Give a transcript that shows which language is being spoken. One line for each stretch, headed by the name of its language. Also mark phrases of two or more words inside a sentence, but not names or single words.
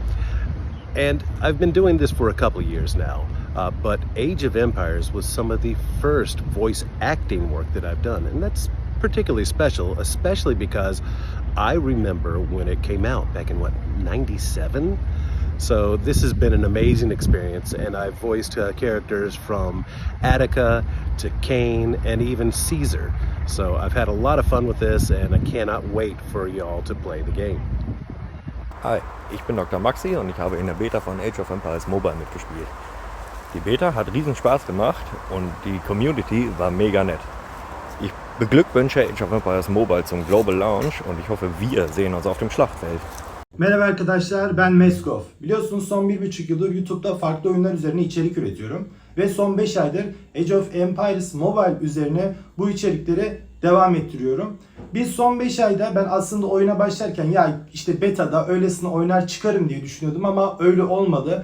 English: And I've been doing this for a couple years now, but Age of Empires was some of the first voice acting work that I've done, and that's particularly special, especially because I remember when it came out back in, 97? So this has been an amazing experience, and I've voiced characters from Attica to Cain and even Caesar. So I've had a lot of fun with this, and I cannot wait for y'all to play the game.
German: Hi, ich bin Dr. Maxi und ich habe in der Beta von Age of Empires Mobile mitgespielt. Die Beta hat riesen Spaß gemacht und die Community war mega nett. Ich beglückwünsche Age of Empires Mobile zum
English: Global Launch
German: und ich hoffe, wir sehen uns auf dem Schlachtfeld.
Turkish: Merhaba arkadaşlar, ben Meskov. Biliyorsunuz son 1,5 yıldır YouTube'da farklı oyunlar üzerine içerik üretiyorum. Ve son 5 aydır Age of Empires Mobile üzerine bu içerikleri devam ettiriyorum. Biz son 5 ayda ben aslında oyuna başlarken ya işte beta'da öylesine oynar çıkarım diye düşünüyordum ama öyle olmadı.